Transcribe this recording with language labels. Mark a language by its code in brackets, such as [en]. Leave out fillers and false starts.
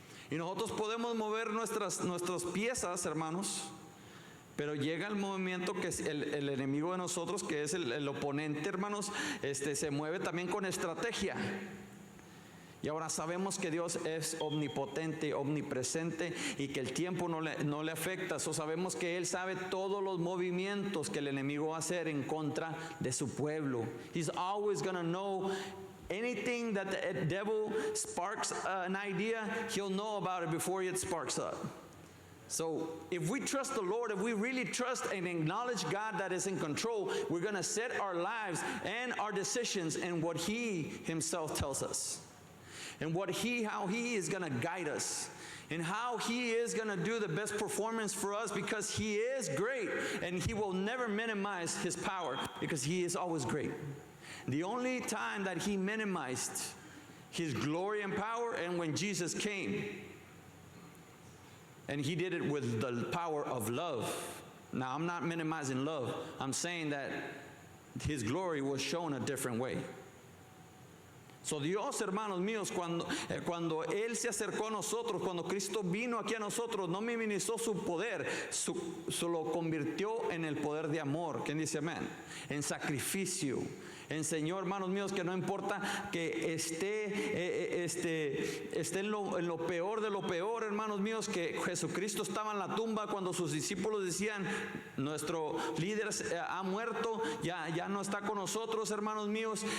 [es] Y nosotros podemos mover nuestras piezas, hermanos, pero llega el movimiento que es el enemigo de nosotros, que es el oponente, hermanos, se mueve también con estrategia. Y ahora sabemos que Dios es omnipotente, omnipresente y que el tiempo no le afecta. So sabemos que Él sabe todos los movimientos que el enemigo va a hacer en contra de su pueblo. [en] He's always going to know anything that the devil sparks an idea, he'll know about it before it sparks up. So if we trust the Lord, if we really trust and acknowledge God that is in control, we're going to set our lives and our decisions in what He Himself tells us. And how He is going to guide us. And how He is going to do the best performance for us, because He is great. And He will never minimize His power, because He is always great. The only time that He minimized His glory and power, and when Jesus came. And He did it with the power of love. Now, I'm not minimizing love. I'm saying that His glory was shown a different way. [es] So Dios, hermanos míos, cuando Él se acercó a nosotros, cuando Cristo vino aquí a nosotros, no minimizó su poder, lo convirtió en el poder de amor. ¿Quién dice amén? En sacrificio. Enseñó, hermanos míos, que no importa que esté en lo peor de lo peor, hermanos míos, que Jesucristo estaba en la tumba cuando sus discípulos decían, nuestro líder ha muerto, ya no está con nosotros, hermanos míos.